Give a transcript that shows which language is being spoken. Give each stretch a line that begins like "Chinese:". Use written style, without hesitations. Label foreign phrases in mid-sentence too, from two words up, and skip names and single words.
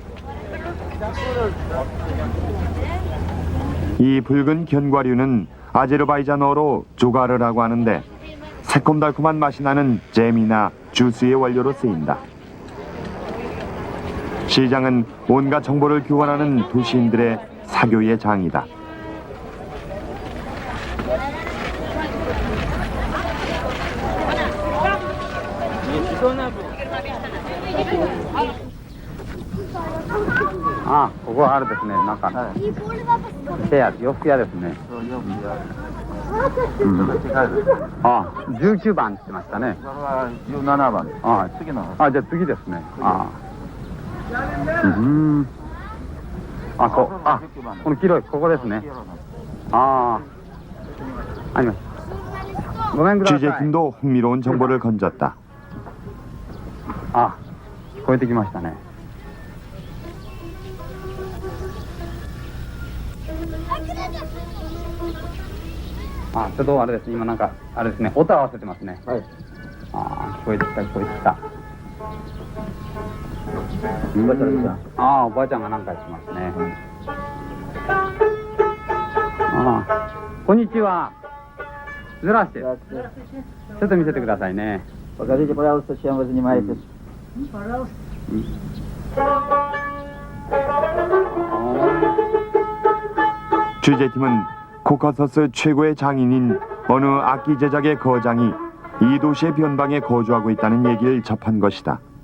Korean: 이 붉은 견과류는 아제르바이잔어로 조가르라고 하는데 새콤달콤한 맛이 나는 잼이나 주스의 원료로 쓰인다. 시장은 온갖 정보를 교환하는 도시인들의 사교의 장이다.
Japanese: あ、ここはあれですね、なんか、部屋、洋服屋ですね。あ、19番って言ってましたね。 17番。あ、次の。あ、じゃあ次ですね。あ、あ、この黄色い、ここですね。ああ、あります。ごめんください。
Korean: 취재팀도 흥미로운 정보를 건졌다.
Japanese: あ、聞こえてきましたね。あ、ちょっとあれです。今なんかあれですね。音合わせてますね。はい。あ、聞こえてきた聞こえてきた。おばちゃんですか。あ、おばあちゃんがなんかしますね。あ、こんにちは。ずらして。ちょっと見せてくださいね。
Russian: Покажите, пожалуйста, чем вы занимаетесь.
Korean: 취재팀은 코카서스 최고의 장인인 어느 악기 제작의 거장이 이 도시의 변방에 거주하고 있다는 얘기를 접한 것이다.